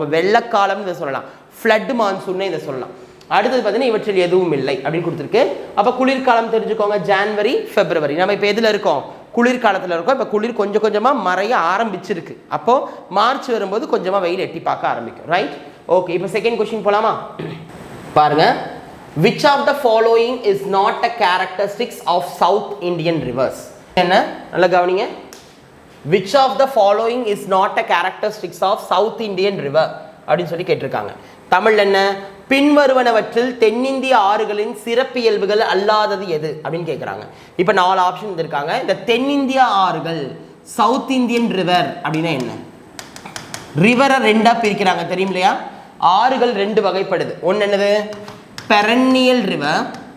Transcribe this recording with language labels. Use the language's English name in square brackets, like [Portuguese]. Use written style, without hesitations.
[Tamil] அப்போ வெள்ளக்காலம்னு இதை சொல்லலாம், ஃப்ளட் மான்சூன்னு இதை சொல்லலாம். அடுத்தது பார்த்தீங்கன்னா இவற்றில் எதுவும் இல்லை அப்படின்னு கொடுத்துருக்கு. அப்போ குளிர்காலம் தெரிஞ்சுக்கோங்க, ஜனவரி, பிப்ரவரி. நம்ம இப்போ எதில் இருக்கோம், குளிர்காலத்தில் இருக்கோம். இப்போ குளிர் கொஞ்சம் கொஞ்சமாக மறைய ஆரம்பிச்சிருக்கு. அப்போது மார்ச் வரும்போது கொஞ்சமாக வெயில் எட்டி பார்க்க ஆரம்பிக்கும், ரைட். ஓகே, இப்போ செகண்ட் கொஸ்டின் போகலாமா. [English] பாருங்க, which of the following is not a characteristics of South Indian rivers? [Tamil] என்ன, நல்லா கவனிங்க. [English] which of the following is not a characteristics of South Indian river [Tamil] அப்படின்னு சொல்லி கேட்டிருக்காங்க. தமிழ் என்ன, பின்வருவனவற்றில் தென்னிந்திய ஆறுகளின் சிறப்பியல்புகள் அல்லாதது எது அப்படின்னு கேட்குறாங்க. இப்போ 4 ஆப்ஷன் இருக்காங்க. இந்த தென்னிந்திய ஆறுகள் சவுத் இந்தியன் ரிவர் அப்படின்னா என்ன? ரிவரை ரெண்டா பிரிக்கிறாங்க தெரியும் இல்லையா? ஆறுகள் ரெண்டு வகைப்படுது. ஒன்று என்னது? பெரன்னியல் ரிவர்.